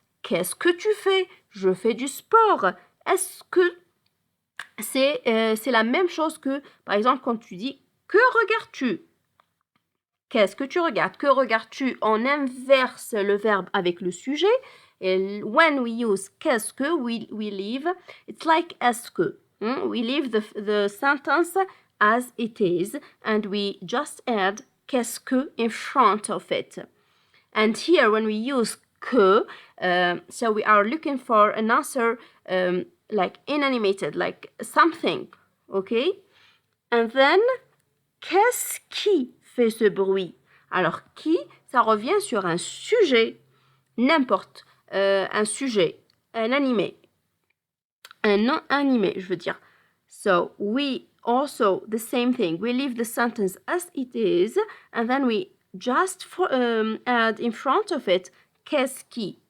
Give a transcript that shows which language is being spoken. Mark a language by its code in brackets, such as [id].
[fr] Qu'est-ce que tu fais? Je fais du sport. Est-ce que c'est la même chose que, par exemple, quand tu dis que regardes-tu? Qu'est-ce que tu regardes? Que regardes-tu? On inverse le verbe avec le sujet. Et [en] when we use [fr] qu'est-ce que, [en] we leave, it's like [fr] est-ce que. [en] We leave the sentence as it is and we just add qu'est-ce que in front of it. And here, when we use que, so we are looking for an answer like inanimated, like something, okay? [fr] And then, qu'est-ce qui fait ce bruit? Alors, qui, ça revient sur un sujet, n'importe, un sujet, un animé, un non animé, je veux dire. [en] So, we also, the same thing, we leave the sentence as it is, and then we just add in front of it qu'est-ce qui.